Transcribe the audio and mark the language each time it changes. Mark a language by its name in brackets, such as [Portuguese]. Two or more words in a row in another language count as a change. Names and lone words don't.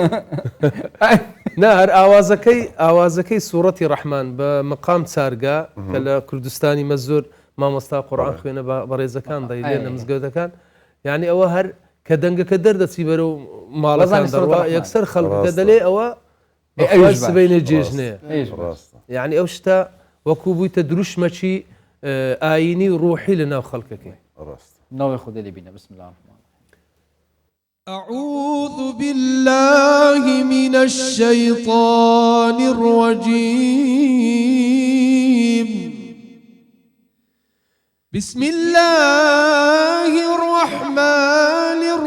[Central Kurdish] نا هەر ئاوازەکەی سوورەتی ڕەحمان بە مقام چارگا کە لە کوردستانی مە زۆر مامۆستا قورئان خوێنە بە ڕێزەکان دەیلێن لە مزگەوتەکان یعنی ئەوە هەر کە دەنگەکە دەردەچی بەرەو ماڵەکان دەڕوا یەکسەر خەڵکەکە دەلێ ئەوە سبەینێ جێژنەیە یعنی ئەو شتە وەکو بوویتە دروشمەچی ئاینی و ڕوحی لە ناو خەڵکەکەی ناوی خودی لێ بینە [Arabic] بسم الله أعوذ بالله من الشيطان الرجيم بسم الله الرحمن